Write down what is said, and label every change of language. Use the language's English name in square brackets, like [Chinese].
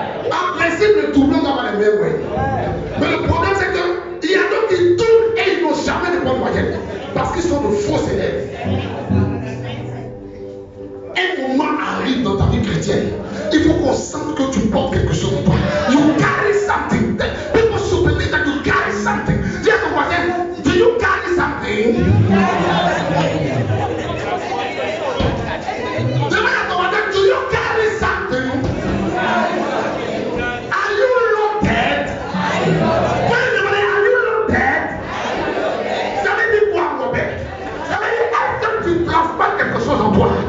[French] En principe, le doublant doit avoir le même moyen. Mais le problème, c'est qu'il y a d'autres qui doublent et ils n'ont jamais de bonne moyenne. Parce qu'ils sont de faux élèves. Un moment arrive dans ta vie chrétienne. Il faut qu'on sente que tu portes quelque chose en toi. [English] You carry something. People should believe that you carry something. [French] Dis à ton voisin, [English] do you carry something? [French] Demande à ton voisin, [English] do you carry something? Are you loaded? [French] Quand il demande, [English] are you loaded? [French] Ça veut dire quoi, Robert? Ça veut dire, est-ce que tu transportes quelque chose en toi?